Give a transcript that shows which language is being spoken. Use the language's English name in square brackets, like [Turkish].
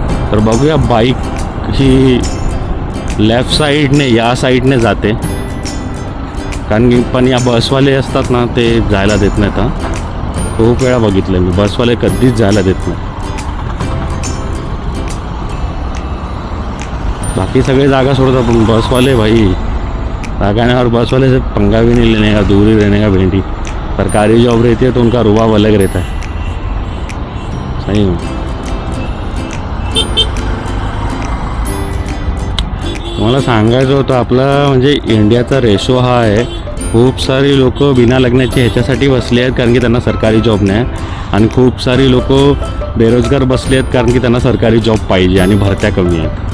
[Marathi] तर बघूया, बाईक ही लेफ्ट साईडने या साईडने जाते, कारण की पण या बसवाले असतात ना, ते जायला देत नाहीत. खूप वेळा बघितलं मी, बसवाले कधीच जायला देत नाही. बाकी सगळे जागा सोडतात, पण बसवाले [Hindi] भाई जागा नहीं. और बस वाले से पंगा भी नहीं लेने का, दूर ही रहने का भिंडी. सरकारी जॉब रहती है तो उनका रुबाब अलग रहता है. [Marathi] सही में मला सांगायचं होतं, आपला म्हणजे इंडियाचा रेशो हा आहे. खूप सारी लोक बिना लग्नाची ह्याच्यासाठी बसले आहेत कारण की त्यांना सरकारी जॉब नाही, आणि खूप सारी लोक बेरोजगार बसले आहेत कारण की त्यांना सरकारी जॉब पाहिजे आणि भरत्या कमी आहेत.